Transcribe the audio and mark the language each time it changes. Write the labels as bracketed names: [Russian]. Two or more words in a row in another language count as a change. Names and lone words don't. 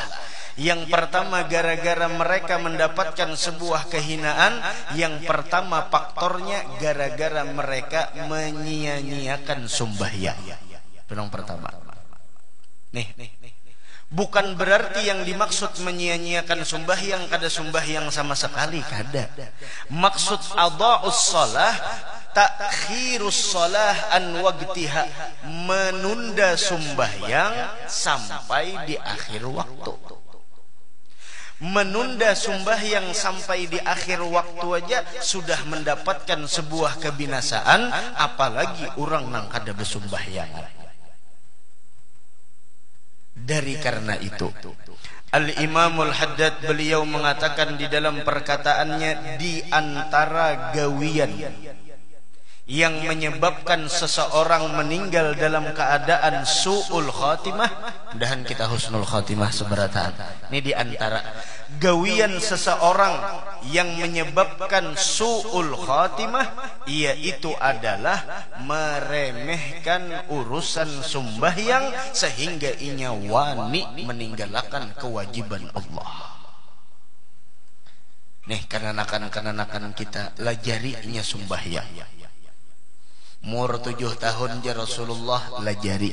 [Indonesian] Yang pertama, gara-gara mereka mendapatkan sebuah kehinaan. Yang pertama faktornya gara-gara mereka menyia-nyiakan sembahyang. Itu yang pertama. Nih. Bukan berarti yang dimaksud menyia-nyiakan sembahyang kada sembahyang sama sekali, kada. Maksud [Arabic] إضاعة الصلاة، تأخير الصلاة عن وقتها, [Indonesian] menunda sembahyang sampai di akhir waktu. Menunda sembahyang sampai di akhir waktu aja sudah mendapatkan sebuah kebinasaan, apalagi [Banjar] orang nang kada besembahyang. [Indonesian] Dari karena itu, Al-Imamul Haddad beliau mengatakan di dalam perkataannya, di antara gawian yang menyebabkan seseorang meninggal dalam keadaan [Arabic] سوء الخاتمة, [Indonesian] mudahan kita [Arabic] حسن الخاتمة [Indonesian] seberataan. Ini di antara gawian seseorang yang menyebabkan [Arabic] سوء الخاتمة, [Indonesian] yaitu adalah meremehkan urusan sembahyang sehingga [Banjar] inya wani [Indonesian] meninggalkan kewajiban Allah. [Banjar] Nih, kanak-kanak kita lajari inya sembahyang. Umur 7 tahun ja Rasulullah lajari.